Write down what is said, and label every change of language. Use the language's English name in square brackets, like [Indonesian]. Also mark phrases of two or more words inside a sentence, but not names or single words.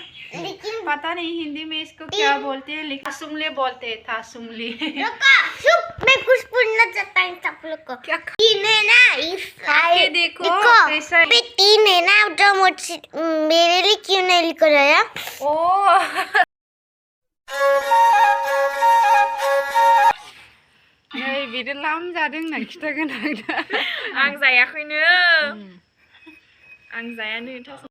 [Hindi] लेकिन पता नहीं हिंदी में इसको क्या बोलते हैं लेकिन तासुमले बोलते हैं तासुमले रुको चुप मैं कुछ बोलना चाहता हूँ सब लोग को क्या तीन है ना इस खाके देखो कैसा पे तीन है ना जो मुझे मेरे लिए क्यों नहीं लेकर आया [Bodo] ओ नै बिदि लाम जादों होनना खिथागोन आं जायाखैनो आं जायानो